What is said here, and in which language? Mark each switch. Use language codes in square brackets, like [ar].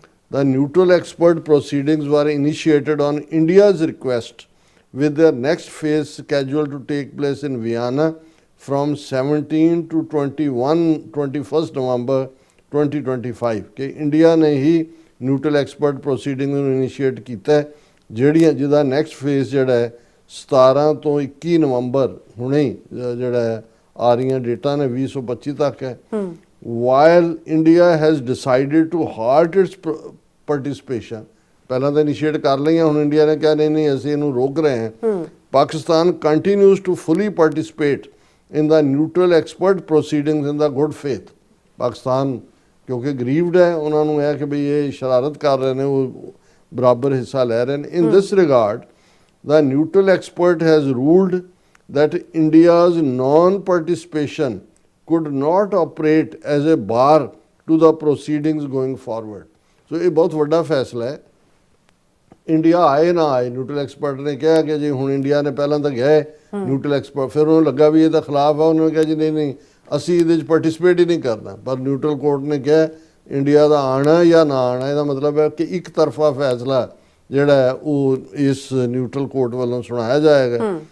[en] The neutral expert proceedings were initiated on India's request with their next phase scheduled to take place in Vienna from 17 to 21st November 2025 [pa] ਕਿ India ਨੇ ਹੀ neutral expert proceeding ਨੂੰ initiate ਕੀਤਾ ਜਿਹੜੀਆਂ ਜਿਹਦਾ next phase ਜਿਹੜਾ 17 ਤੋਂ 21 ਨਵੰਬਰ ਹੁਣੇ ਜਿਹੜਾ ਆ ਰਹੀਆਂ ਡੇਟਾ ਨੇ 2025 ਤੱਕ ਹੈ। [en] while India has decided to halt its participation, [pa] ਪਹਿਲਾਂ ਤਾਂ ਇਨੀਸ਼ੀਏਟ ਕਰ ਲਈਆਂ, ਹੁਣ ਇੰਡੀਆ ਨੇ ਕਿਹਾ ਨਹੀਂ ਨਹੀਂ ਅਸੀਂ ਇਹਨੂੰ ਰੋਕ ਰਹੇ ਹਾਂ। [en] Pakistan continues to fully participate in the neutral expert proceedings in the good faith. [pa] Pakistan ਕਿਉਂਕਿ ਗਰੀਬਡ ਹੈ, ਉਹਨਾਂ ਨੂੰ ਇਹ ਕਿ ਬਈ ਇਹ ਸ਼ਰਾਰਤ ਕਰ ਰਹੇ ਨੇ, ਉਹ ਬਰਾਬਰ ਹਿੱਸਾ ਲੈ ਰਹੇ ਨੇ। [en] In this regard the neutral expert has ruled that India's non-participation could not operate as a bar to the proceedings going forward। [pa] So ਇਹ ਬਹੁਤ ਵੱਡਾ ਫੈਸਲਾ ਹੈ। ਇੰਡੀਆ ਆਏ ਨਾ ਆਏ, ਨਿਊਟਰਲ ਐਕਸਪਰਟ ਨੇ ਕਿਹਾ ਕਿ ਜੀ ਹੁਣ ਇੰਡੀਆ ਨੇ ਪਹਿਲਾਂ ਤਾਂ ਗਏ ਨਿਊਟਰਲ ਐਕਸਪਰਟ, ਫਿਰ ਉਹਨੂੰ ਲੱਗਾ ਵੀ ਇਹਦਾ ਖਿਲਾਫ ਹੈ, ਉਹਨਾਂ ਨੇ ਕਿਹਾ ਜੀ ਨਹੀਂ ਨਹੀਂ ਅਸੀਂ ਇਹਦੇ 'ਚ ਪਾਰਟਿਸਿਪੇਟ ਹੀ ਨਹੀਂ ਕਰਨਾ। ਪਰ ਨਿਊਟਰਲ ਕੋਰਟ ਨੇ ਕਿਹਾ ਇੰਡੀਆ ਦਾ ਆਉਣਾ ਜਾਂ ਨਾ ਆਉਣਾ, ਇਹਦਾ ਮਤਲਬ ਹੈ ਕਿ ਇੱਕ ਤਰਫਾ ਫੈਸਲਾ ਜਿਹੜਾ ਉਹ ਇਸ ਨਿਊਟਰਲ ਕੋਰਟ ਵੱਲੋਂ ਸੁਣਾਇਆ ਜਾਏਗਾ।